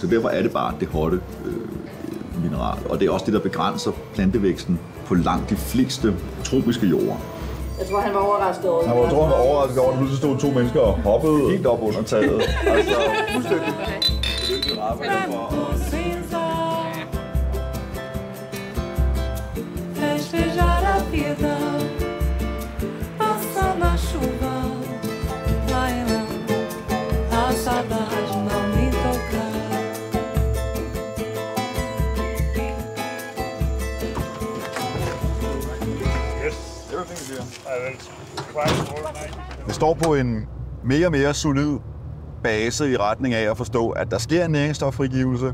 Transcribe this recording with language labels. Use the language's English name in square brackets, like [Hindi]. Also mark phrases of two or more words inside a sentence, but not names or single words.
[Danish] Så derfor er det bare det hotte mineral, og det er også det, der begrænser plantevæksten på langt de fleste tropiske jorder. Jeg tror, han var overrasket over det. Jeg tror, han var overrasket over, at nu stod 2 mennesker og hoppede helt op under taget. Altså, fuldstændig. Det er arbejde for. [Portuguese] Festejar a vida, passando a chuva, lá e lá, a saudade não me toca. [Danish] Vi står på en mere og mere solid base i retning af at forstå, at der sker en næringsstoffrigivelse.